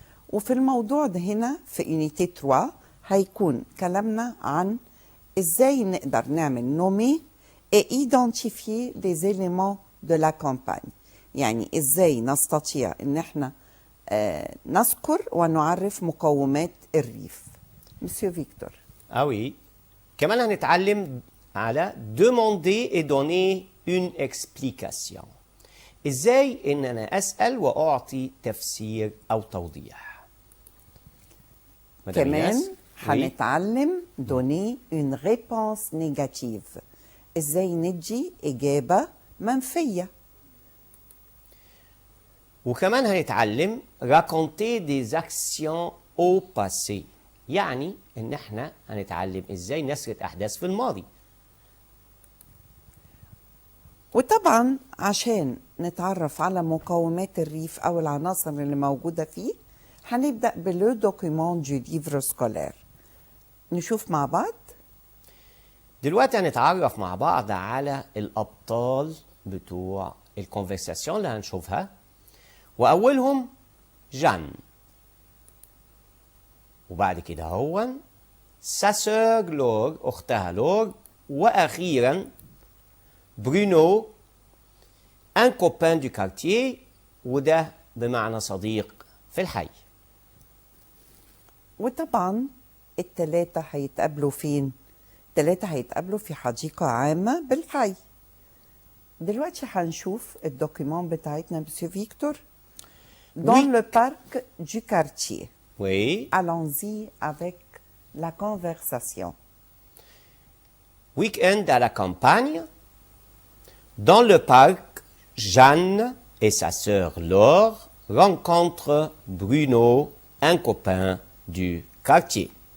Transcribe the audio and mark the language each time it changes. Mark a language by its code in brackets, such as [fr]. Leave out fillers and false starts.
[ar] وفي الموضوع ده هنا في يونيتي 3 هيكون كلامنا عن ازاي نقدر نعمل نومي [fr] et identifier les éléments de la campagne، [ar] يعني ازاي نستطيع ان احنا نذكر ونعرف مقومات الريف. [fr] Monsieur Victor. Ah oui. [ar] كمان هنتعلم على [fr] demander et donner une explication. [ar] ازاي ان انا اسال واعطي تفسير او توضيح. كمان هنتعلم [fr] donner une réponse négative. [ar] ازاي ندي اجابه منفيه. وكمان هنتعلم [fr] raconter des actions au passé. [ar] يعني ان احنا هنتعلم ازاي نسرد احداث في الماضي. وطبعا عشان نتعرف على مقومات الريف او العناصر اللي موجوده فيه هنبدا [fr] بلو دوكيومون دو ليفر سكولير. [ar] نشوف مع بعض. دلوقتي هنتعرف مع بعض على الابطال بتوع الكونفرساسيون اللي هنشوفها، واولهم جان، وبعد كده هو [fr] ساسور لور [ar] اختها لور، واخيرا برونو [fr] ان كوبان دو كارتيer، [ar] وده بمعنى صديق في الحي. وطبعا التلاتة هيتقابلوا فين؟ التلاتة هيتقابلوا في حديقة عامة بالحي. دلوقتي هنشوف الدوكيومون بتاعتنا مسيو فيكتور. [fr] Dans le parc du quartier. Oui. Allons-y avec la conversation. Week-end à la campagne. Dans le parc, Jeanne et sa sœur Laure rencontrent Bruno, un copain du quartier.